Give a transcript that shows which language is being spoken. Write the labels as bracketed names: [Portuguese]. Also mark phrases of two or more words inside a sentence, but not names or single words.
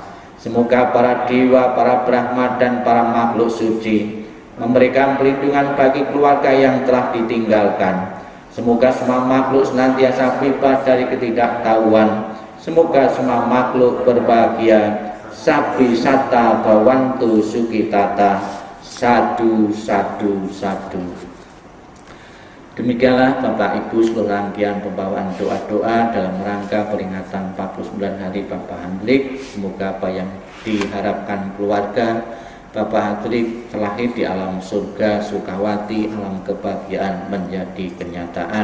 [Indonesian] Semoga para dewa, para Brahma dan para makhluk suci memberikan pelindungan bagi keluarga yang telah ditinggalkan. Semoga semua makhluk senantiasa bebas dari ketidaktahuan. Semoga semua makhluk berbahagia. [Pali] Sabi sata bawantu sukitata. Sadu, sadu, sadu. [Indonesian] Demikianlah Bapak Ibu seluruh rangkaian pembawaan doa-doa dalam rangka peringatan 49 hari Bapak Hendrik. Semoga apa yang diharapkan keluarga Bapak Hendrik terlahir di alam surga Sukawati, alam kebahagiaan menjadi kenyataan.